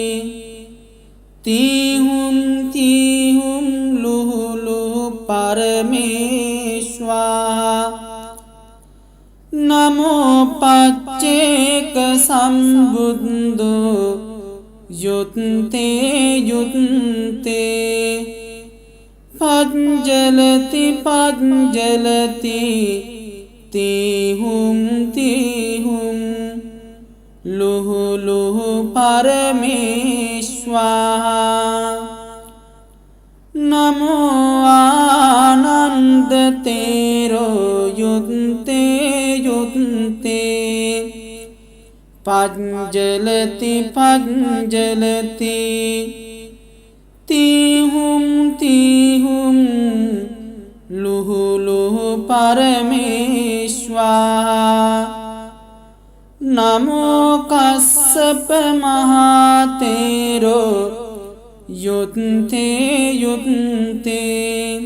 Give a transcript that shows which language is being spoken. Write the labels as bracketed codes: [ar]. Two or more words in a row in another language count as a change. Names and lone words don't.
[pi] තීහුම් තීහුම් ලුහුලු පරමේශ්වා නමෝ පච්චේක සම්බුද්දෝ යුත්තේ යුත්තේ පංජලති පංජලති තීහුම් තීහුම් ලුහුලුහු පරමේශ්වා නමෝ ආනන්ද තේරෝ යුත්තේ යුත්තේ පංජලති පංජලති තීහුම් තීහුම් ලුහුලුහු පරමේශ්වා නමෝ කස්සප මහතේරෝ යුත්තේ යුත්තේ